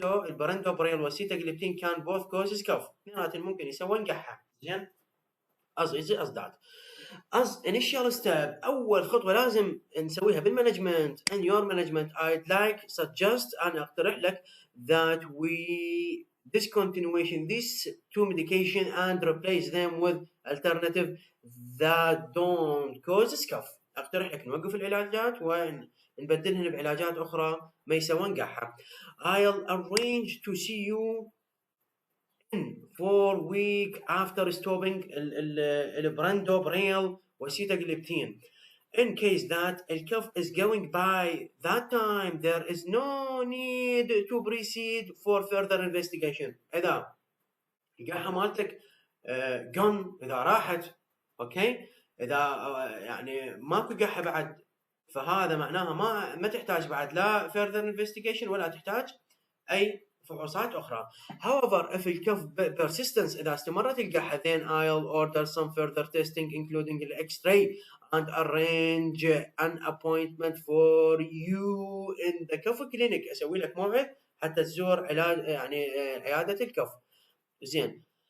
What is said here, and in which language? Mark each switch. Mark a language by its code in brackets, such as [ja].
[ar] البراندوبريل والسيتاجليبتين كان [en] both causes cough، [ar] اثنيناتهم ممكن يسوون قحه، زين. [en] أصداد as initial step [ar] أول خطوة لازم نسويها بالمانجمنت [en] and your management I'd like suggest [ar] أنا أقترح لك [en] that we discontinuation these two medication and replace them with alternative that don't cause cough. [ar] أقترح لك نوقف العلاجات ونبدلهن بعلاجات أخرى ما يسوون قحة. [en] I'll arrange to see you 4 weeks after stopping البراندوبريل والسيتاجليبتين. In case that the cough is going by that time there is no need to proceed for further investigation. [ar] إذا القحة مالتك gone، إذا راحت أوكي، إذا يعني ماكو قحة بعد، فهذا معناها ما تحتاج بعد لا [en] further investigation [ar] ولا تحتاج أي فحوصات أخرى. [en] However, if the cough persistence [ar] إذا استمرت القحة [en] then I'll order some further testing including the X-ray and arrange an appointment for you in the cough clinic. [ar] أسوي لك موعد حتى تزور عيادة الكف، زين.